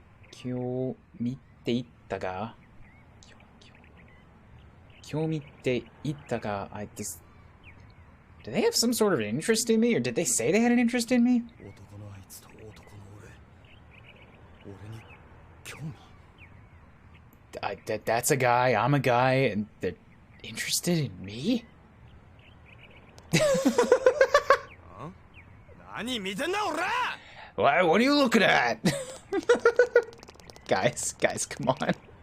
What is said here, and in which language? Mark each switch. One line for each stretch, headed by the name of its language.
Japanese: 興味って言ったが興味って言ったが
English: Do they have some sort of interest in me, or did they say they had an interest in me?
Japanese: 男のあいつと男の俺に興味
English: That's a guy, I'm a guy, and they're interested in me?
Japanese: 何見てんだおら
English: What are you looking at? Guys, come on.